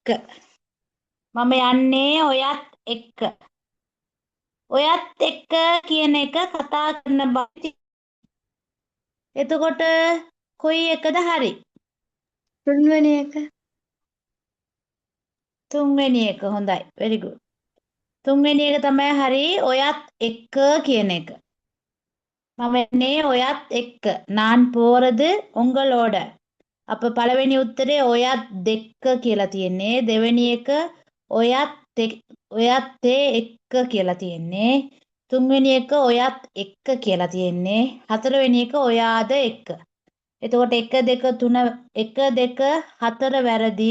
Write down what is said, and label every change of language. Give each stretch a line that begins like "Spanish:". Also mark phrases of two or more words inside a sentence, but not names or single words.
Sinhala: මම යන්නේ ඔයත් එක්ක. ඔයත් එක්ක කියන එක කතා කරන බව. එතකොට කොයි එකද හරි? තුන්වෙනි එක. තුන්වෙනි එක හොඳයි.
English: very good.
Sinhala: තුන්වෙනි එක තමයි හරි. ඔයත් එක්ක කියන එක. මම යන්නේ ඔයත් එක්ක.
Tamil: நான் போறது உங்களோட.
Sinhala: අප පළවෙනි උත්තරේ ඔයත් දෙක්ක කියලා තියෙන්නේ. දෙවෙනි එක ඔයත් එක්ක කියලා තියෙන්නේ. තුන්වෙනි එක ඔයත් එක්ක කියලා තියෙන්නේ. හතරවෙනි එක ඔයාද එක්ක. එතකොට 1 2 3 1 2 4 වැරදි.